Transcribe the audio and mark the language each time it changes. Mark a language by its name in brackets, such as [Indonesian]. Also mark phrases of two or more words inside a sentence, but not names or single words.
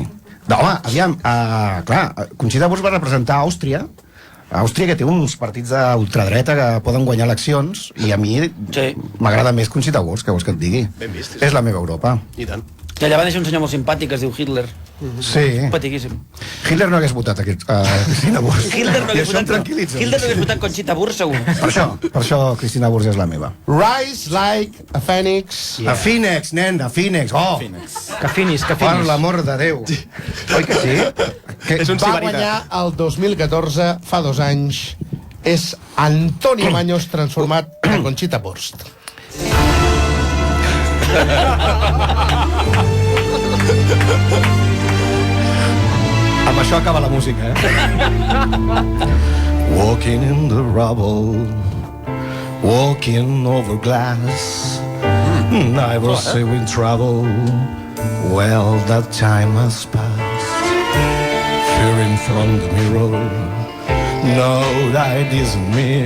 [Catalan] No, home, aviam, clar, Conxita Wurst va representar Àustria, que té uns partits d'ultradreta que poden guanyar eleccions, i a mi m'agrada més Conxita Wurst, que vols que et digui. Ben vist. És la meva Europa. I tant. Que allà va néixer un senyor molt simpàtic que es diu Hitler. Sí. Simpatiquíssim. Hitler no hagués votat Cristina Wurst. Hitler no I hagués això em votat, tranquil·litza. Hitler no hagués votat Conxita Wurst, segur. Per això Cristina Wurst és la meva. [English] Rise like a phoenix. [Catalan] A Phoenix, nen, a Phoenix. Oh! Que finis. Per l'amor de Déu. Oi que sí? Va guanyar el 2014, fa 2 anys. És Antonio Baños transformat en Conxita Wurst. Amb això acaba la música, [English] Walking in the rubble, walking over glass, I was in trouble. Well, that time has passed. Fearing from the mirror, no, that isn't me.